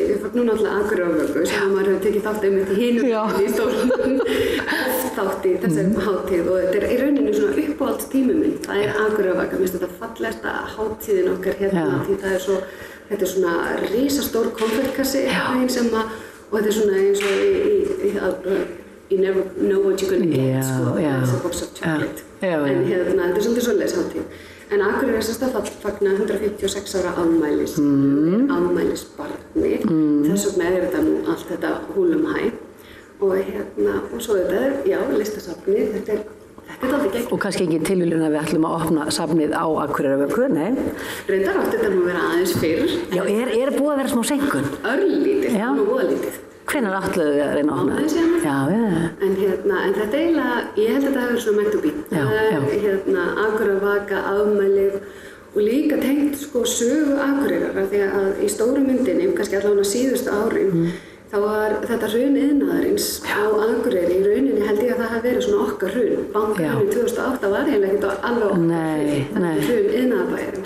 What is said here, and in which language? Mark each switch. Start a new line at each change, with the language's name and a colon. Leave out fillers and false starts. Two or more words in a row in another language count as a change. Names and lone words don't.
Icelandic: Við fagnum náttúrulega Akureyrarvöku sem maður hefur tekið þátt einmitt í hinum í stólunum þátt í þessari hátíð og þetta í rauninni svona uppáhaldstími minn. Það Akureyrarvaka, mér finnst þetta fallegasta hátíðin okkar hérna því þetta er svona risastór konfektkassi sem og þetta er svona eins og
English: you never know what you're gonna get, it's a box of chocolate.
Icelandic: En þetta er svolítið svoleiðis hátíð. En Akureyri er sérst að fagna 156 ára afmælisbarni. Þess vegna er þetta nú allt þetta húlumhæ. Og svo þetta Listasafnið, þetta er aldrei gegn. Og kannski engin tilviljun að við ætlum að opna safnið á Akureyrarvöku, nei? Reyndar átti þetta nú að vera aðeins fyrr. Já, er búið að vera smá seinkun? Örlítið, nú voðalítið. Hvenær ætluðu við að reyna að opna þetta? Já. En þetta eiginlega, ég held að þetta hefur verið svona
English: meant to be.
Icelandic: Akureyrarvaka, afmælið og líka tengt sögu Akureyrar því að í stóru myndinni, kannski allavega síðustu árin, þá var þetta hrun iðnaðarins á Akureyri. Í rauninni held ég að það hafi verið svona okkar hrun. Bankahrunið 2008 var eiginlega ekkert alveg okkar hrun iðnaðarbæjarins.